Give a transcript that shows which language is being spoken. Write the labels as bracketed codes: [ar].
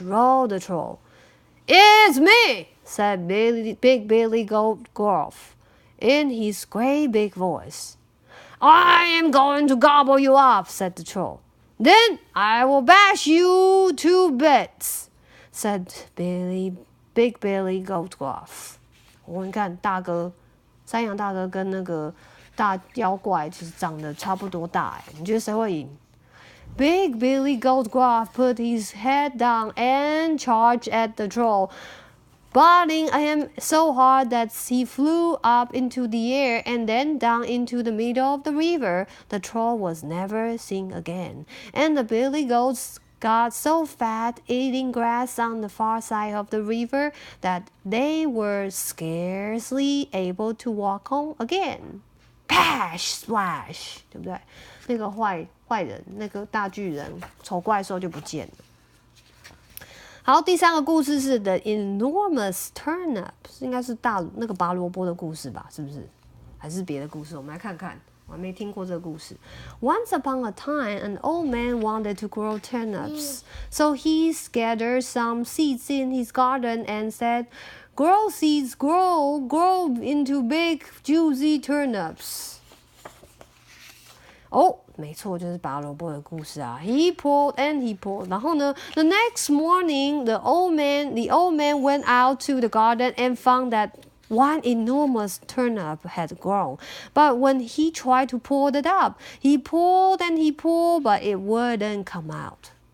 [en] Roared the troll. It's me, said Big Billy Goldcroft in his great big voice. I am going to gobble you up, said the troll. Then I will bash you to bits, said Big Billy Goldcroft. [zh] 我们看大哥，山羊大哥跟那个大妖怪其实长得差不多大哎，你觉得谁会赢？ [en] Big Billy Goldcroft put his head down and charged at the troll, butting him so hard that he flew up into the air and then down into the middle of the river. The troll was never seen again, and the billy goats got so fat eating grass on the far side of the river that they were scarcely able to walk home again. Pash, splash， [zh] 对不对？那个坏人，那个大巨人丑怪兽就不见了。好，第三个故事是 The Enormous Turnip， 应该是那个拔萝卜的故事吧？是不是？还是别的故事？我们来看看。我还没听过这个故事。 [en] Once upon a time, an old man wanted to grow turnips, so he scattered some seeds in his garden and said, "Grow seeds, grow into big, juicy turnips." [zh] 哦，没错，就是拔萝卜的故事啊。 [en] He pulled and he pulled. [zh] 然后呢 [en] ，the next morning, the old man went out to the garden and found that one enormous turnip had grown, but when he tried to pull it up, he pulled and he pulled, but it wouldn't come out.